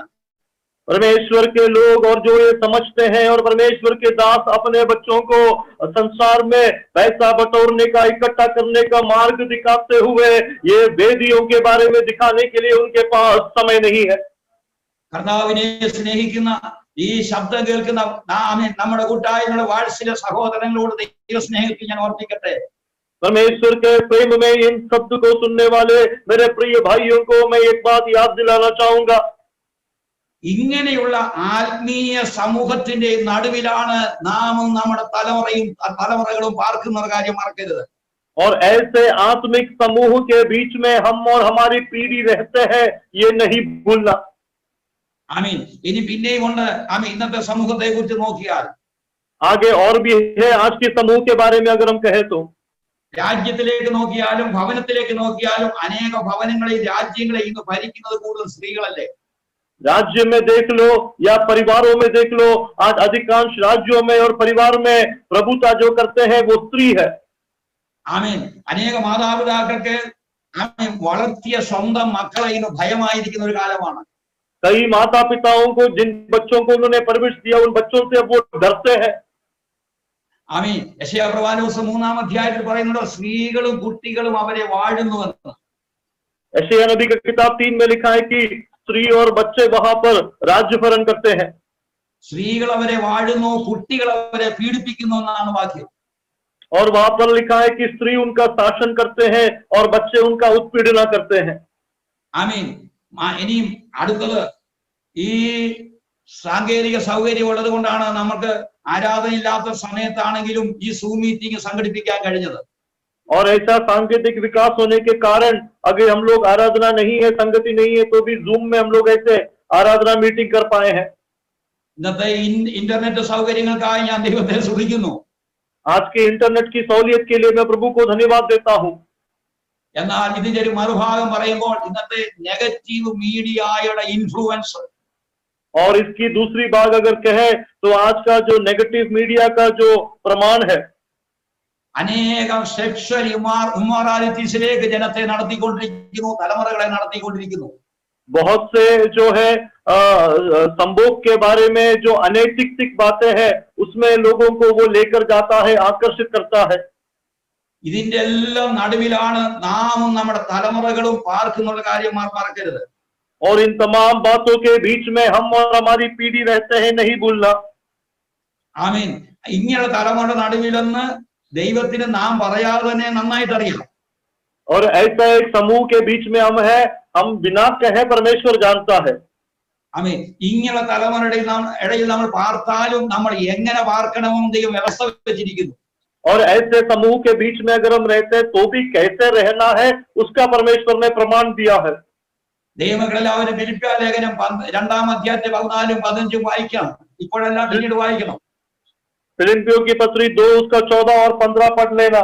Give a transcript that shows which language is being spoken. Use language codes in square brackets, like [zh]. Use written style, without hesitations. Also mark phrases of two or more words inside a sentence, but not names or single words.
[hi] परमेश्वर के लोग और जो ये समझते हैं और परमेश्वर के दास अपने बच्चों को संसार में पैसा बटोरने का, इकट्ठा करने का मार्ग दिखाते हुए ये वेदियों के बारे में दिखाने के लिए उनके पास समय नहीं है. [ml] കർത്താവിനെ സ്നേഹിക്കുന്ന ഈ ശബ്ദം കേൾക്കുന്ന നമ്മുടെ കൂട്ടായ്മയുടെ വാത്സല്യ സഹോദരങ്ങളോട് ദൈവസ്നേഹത്തിൽ ഞാൻ ഓർമ്മിക്കട്ടെ. [hi] परमेश्वर के प्रेम में इन शब्द को सुनने वाले मेरे प्रिय भाइयों को मैं एक बात याद दिलाना चाहूंगा. [ml] ഇങ്ങനെയുള്ള ആത്മീയ സമൂഹത്തിന്റെ നടുവിലാണ് നാമും നമ്മുടെ തലമുറകളും പാർക്കുന്ന കാര്യം മറക്കരുത്. [hi] और ऐसे आत्मिक समूह के बीच में हम और हमारी पीढ़ी रहते हैं, ये नहीं भूलना. [ml] ആമീൻ. ഇനി പിന്നെയും ഉണ്ട് ആമീൻ ഇന്നത്തെ സമൂഹത്തെ കുറിച്ച് നോക്കിയാൽ [hi] आगे और भी है आज के समूह के बारे में अगर हम कहें तो [ml] രാജ്യത്തിലേക്ക് നോക്കിയാലും ഭവനത്തിലേക്ക് നോക്കിയാലും അനേക ഭവനങ്ങളെയും രാജ്യങ്ങളെയും ഇന്ന് ഭരിക്കുന്നത് കൂടുതൽ സ്ത്രീകളല്ലേ. [hi] राज्य में देख लो या परिवारों में देख लो, आज अधिकांश राज्यों में और परिवार में प्रभुता जो करते हैं वो स्त्री है. [ml] ആമീൻ. അനേക മാതാപിതാക്കൾക്ക് ആമീൻ വളർത്തിയ സ്വന്തം മക്കളെ ഇന്ന് ഭയമായിരിക്കുന്ന ഒരു കാലമാണ്. [hi] कई माता पिताओं को जिन बच्चों को उन्होंने परवरिश दिया उन बच्चों से वो डरते हैं. [ml] ആമീൻ. യെശയ്യാ പ്രവാചകൻ 3-ാം അധ്യായത്തിൽ പറയുന്നത് സ്ത്രീകളും കുട്ടികളും അവരെ വാഴുന്നുവെന്ന്. [hi] यशायाह नबी का किताब 3 में लिखा है कि स्त्री और बच्चे वहां पर राज्य भरण करते हैं. [ml] സ്ത്രീകൾ അവരെ വാഴുന്നു, കുട്ടികൾ അവരെ പീഡിപ്പിക്കുന്നു എന്നാണ് വാക്യം. [hi] और वहां पर लिखा है कि स्त्री उनका शासन करते हैं और बच्चे उनका उत्पीड़न करते हैं. [ml] ആമീൻ. ഇനിയും അടുത്തത് ഈ സാങ്കേതിക സൗകര്യം ഉള്ളത് കൊണ്ടാണ് നമുക്ക് ആരാധനയില്ലാത്ത സമയത്താണെങ്കിലും ഈ സൂം മീറ്റിംഗ് സംഘടിപ്പിക്കാൻ കഴിഞ്ഞത്. [hi] और ऐसा सांकेतिक विकास होने के कारण अगर हम लोग आराधना नहीं है, संगति नहीं है, तो भी जूम में हम लोग ऐसे आराधना मीटिंग कर पाए हैं. [ml] ഇന്നത്തെ ഇന്റർനെറ്റ് സൗകര്യങ്ങൾക്കായി ഞാൻ ദൈവത്തെ സ്തുതിക്കുന്നു. [hi] आज के इंटरनेट की सहूलियत के लिए मैं प्रभु को धन्यवाद देता हूँ. [ml] എന്നാൽ ഇതിന്റെ ഒരു മറുഭാഗം പറയുമ്പോൾ ഇന്നത്തെ [en] negative media influence, [hi] और इसकी दूसरी भाग अगर कहे तो आज का जो [en] negative media [hi] का जो प्रमाण है, [ml] അനേകം [en] sexual immoralities [ml] ജനത്തെ നടത്തിക്കൊണ്ടിരിക്കുന്നു, തലമുറകളെ നടത്തിക്കൊണ്ടിരിക്കുന്നു. [hi] बहुत से जो है संभोग के बारे में जो अनैतिक बातें हैं उसमें लोगों को वो लेकर जाता है, आकर्षित करता है. [ml] ഇതിന്റെ എല്ലാം നടുവിലാണ് നാമും നമ്മുടെ തലമുറകളും പാർക്കുന്നുള്ള കാര്യം മറക്കരുത്. [hi] और इन तमाम बातों के बीच में हम और हमारी पीढ़ी रहते हैं, नहीं भूलना. [ml] ആമീൻ. ഇങ്ങനെ തലമുറ നടുവിലെന്ന് ദൈവത്തിന് നാം പറയാതെ തന്നെ നന്നായിട്ട് അറിയാം. [hi] और ऐसा एक समूह के बीच में हम है, हम बिना कहे परमेश्वर जानता है. [ml] ആമീൻ. ഇങ്ങനെ തലമുറയുടെ ഇടയിൽ നമ്മൾ പാർത്താലും നമ്മൾ എങ്ങനെ പാർക്കണമെന്ന് ദൈവം വ്യവസ്ഥ വെച്ചിരിക്കുന്നു. [hi] और ऐसे समूह के बीच में अगर हम रहते हैं तो भी कैसे रहना है उसका परमेश्वर ने प्रमाण दिया है. [ml] ദൈവമക്കളെല്ലാവരും ഫിലിപ്പിയ ലേഖനം 2-ാം അധ്യായത്തെ 14-15 വായിക്കണം. ഇപ്പോഴെല്ലാം പിന്നീട് വായിക്കണം. [hi] फिलिप्पियों की पत्री 2 उसका 14 और 15 पढ़ लेना.